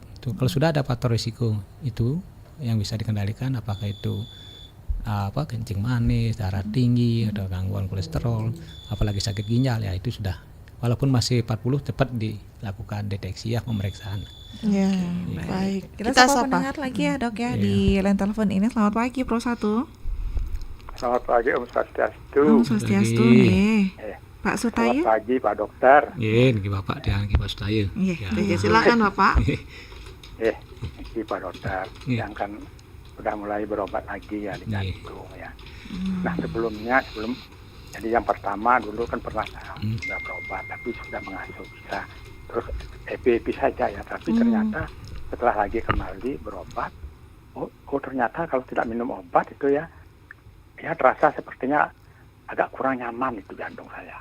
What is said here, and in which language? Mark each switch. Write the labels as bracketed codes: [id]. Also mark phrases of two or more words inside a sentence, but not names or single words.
[id] Kalau sudah ada faktor risiko itu yang bisa dikendalikan, apakah itu kencing manis, darah tinggi, atau gangguan kolesterol, apalagi sakit ginjal, ya itu sudah walaupun masih 40 cepat dilakukan deteksi ya, pemeriksaan. Ya, baik. Kita sapa pendengar lagi ya, Dok ya, di line telepon ini. Selamat pagi Pro 1. Selamat pagi [ban] Om Swastiastu. Om Swastiastu. [id] Pak Sutaya. Selamat pagi Pak Dokter. Nggih Bapak dan Pak Sutaya. Silakan Bapak. Nggih Pak Dokter. Yang kan sudah mulai berobat lagi ya di jantung ya. Nah sebelum jadi yang pertama dulu kan pernah sudah berobat tapi sudah mengasuh bisa terus EPI saja ya, tapi ternyata setelah lagi kembali berobat, ternyata kalau tidak minum obat itu ya terasa sepertinya agak kurang nyaman itu jantung saya.